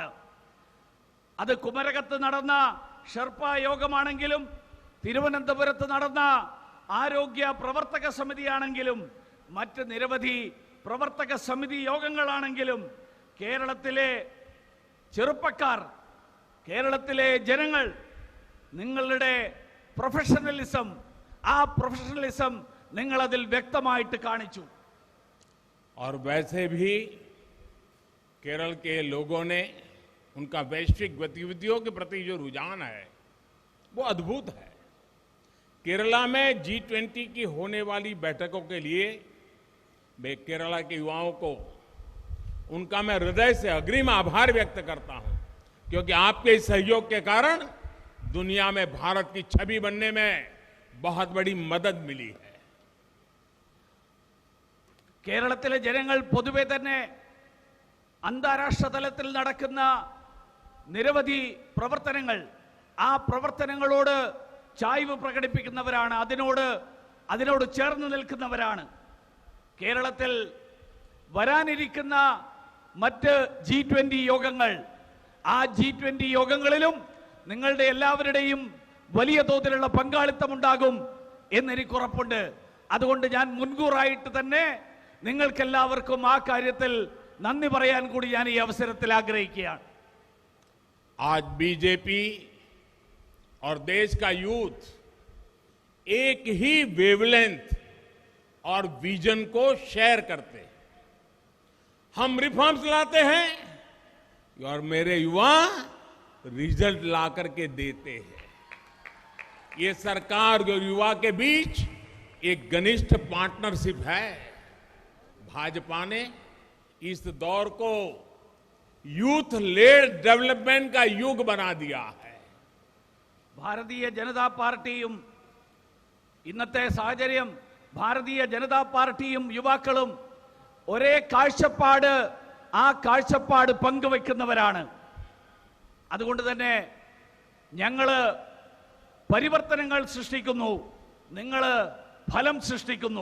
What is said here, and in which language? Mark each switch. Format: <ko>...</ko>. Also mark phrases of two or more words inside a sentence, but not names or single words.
<ml>അത് കുമരകത്ത് നടന്ന ഷെർപ്പ യോഗമാണെങ്കിലും, തിരുവനന്തപുരത്ത് നടന്ന ആരോഗ്യ പ്രവർത്തക സമിതിയാണെങ്കിലും, മറ്റ് നിരവധി പ്രവർത്തക സമിതി യോഗങ്ങളാണെങ്കിലും, കേരളത്തിലെ ചെറുപ്പക്കാർ, കേരളത്തിലെ ജനങ്ങൾ നിങ്ങളുടെ പ്രൊഫഷണലിസം, ആ പ്രൊഫഷണലിസം നിങ്ങൾ അതിൽ വ്യക്തമായിട്ട് കാണിച്ചു.</ml> <hi>और वैसे भी केरल के लोगों ने, उनका वैश्विक गतिविधियों के प्रति जो रुझान है वो अद्भुत है. केरला में G20 की होने वाली बैठकों के लिए मैं केरला के युवाओं को उनका मैं हृदय से अग्रिम आभार व्यक्त करता हूं, क्योंकि आपके इस सहयोग के कारण दुनिया में भारत की छवि बनने में बहुत बड़ी मदद मिली है।</hi> <ml>കേരളത്തിലെ ജനങ്ങൾ പൊതുവെ തന്നെ അന്താരാഷ്ട്ര തലത്തിൽ നടക്കുന്ന നിരവധി പ്രവർത്തനങ്ങൾ, ആ പ്രവർത്തനങ്ങളോട് ചായ്വ് പ്രകടിപ്പിക്കുന്നവരാണ്, അതിനോട് ചേർന്ന് നിൽക്കുന്നവരാണ്. കേരളത്തിൽ വരാനിരിക്കുന്ന മറ്റ് G20 യോഗങ്ങൾ, ആ G20 യോഗങ്ങളിലും നിങ്ങളുടെ എല്ലാവരുടെയും വലിയ തോതിലുള്ള പങ്കാളിത്തമുണ്ടാകും എന്നെനിക്ക് ഉറപ്പുണ്ട്. അതുകൊണ്ട് ഞാൻ മുൻകൂറായിട്ട് തന്നെ നിങ്ങൾക്കെല്ലാവർക്കും ആ കാര്യത്തിൽ നന്ദി പറയാൻ കൂടി ഞാൻ ഈ അവസരത്തിൽ ആഗ്രഹിക്കുകയാണ്.</ml> <hi>आज बीजेपी और देश का यूथ एक ही वेवलेंथ और विजन को शेयर करते हैं। हम रिफॉर्म्स लाते हैं और मेरे युवा रिजल्ट ला करके देते हैं। ये सरकार और युवा के बीच एक घनिष्ठ पार्टनरशिप है। भाजपा ने इस दौर को</hi> <en>youth led development</en> <hi>का युग बना दिया है.</hi> <ml>ഭാരതീയ ജനതാ പാർട്ടിയും ഇന്നത്തെ സാഹചര്യം, ഭാരതീയ ജനതാ പാർട്ടിയും യുവാക്കളും ഒരേ കാഴ്ചപ്പാട്, ആ കാഴ്ചപ്പാട് പങ്കുവെക്കുന്നവരാണ്. അതുകൊണ്ട് തന്നെ ഞങ്ങൾ പരിവർത്തനങ്ങൾ സൃഷ്ടിക്കുന്നു, നിങ്ങൾ ഫലം സൃഷ്ടിക്കുന്നു.</ml>